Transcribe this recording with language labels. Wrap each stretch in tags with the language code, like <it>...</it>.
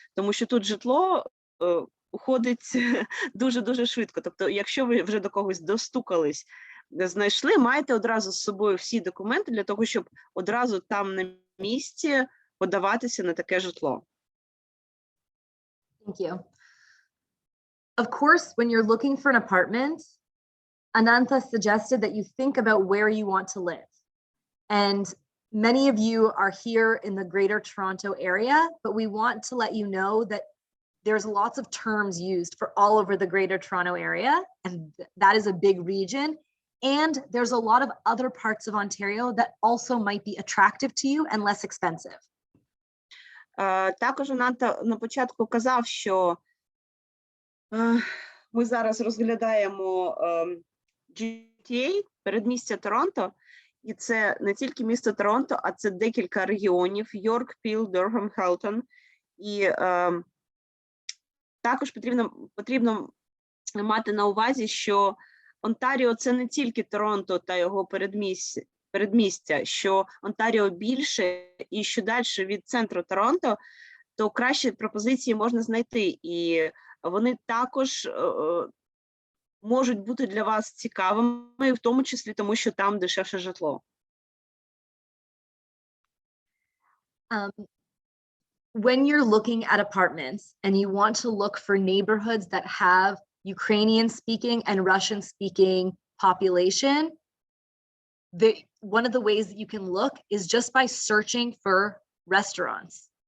<uk>Тому що тут житло уходить дуже-дуже швидко. Тобто, якщо ви вже до когось достукались, знайшли, маєте одразу з собою всі документи для того, щоб одразу там на місці подаватися на таке житло.</uk> <en>Thank you. Of course, when you're looking for an apartment, Anantha suggested that you think about where you want to live. And many of you are here in the Greater Toronto area, but we want to let you know that there's lots of terms used for all over the Greater Toronto area, and that is a big region. And there's a lot of other parts of Ontario that also might be attractive to you and less expensive.</en> <uk>Також Ананта на початку казав, що ми зараз розглядаємо GTA, передмістя Торонто, і це не тільки місто Торонто, а це декілька регіонів: Йорк, Піл, Дорхем, Хелтон. І також потрібно мати на увазі, що Онтаріо – це не тільки Торонто та його передмістя, що Онтаріо більше, і що далі від центру Торонто, то кращі пропозиції можна знайти. І вони також можуть бути для вас цікавими, в тому числі тому, що там дешевше житло.</uk> <en>When you're looking at apartments and you want to look for neighborhoods that have Ukrainian speaking and Russian speaking population, one of the ways that you can look is just by searching for restaurants.</en>